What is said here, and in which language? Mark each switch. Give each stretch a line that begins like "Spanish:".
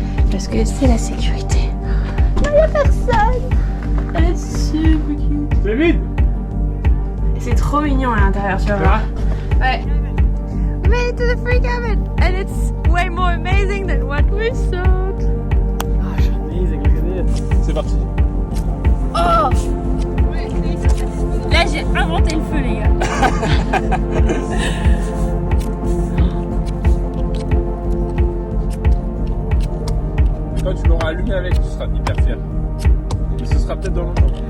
French: Parce que c'est la sécurité. Il n'y a personne. Elle est super cute. C'est vide. Et c'est trop mignon à l'intérieur, tu vois. Ouais.
English: We made it to the free cabin and it's way more amazing than what we thought.
French: Ah, c'est amazing,
English: look at this.
French: C'est parti. Oh. Là j'ai inventé le feu, les gars. Quand tu l'auras allumé avec, tu seras hyper fier. Mais ce sera peut-être dans longtemps.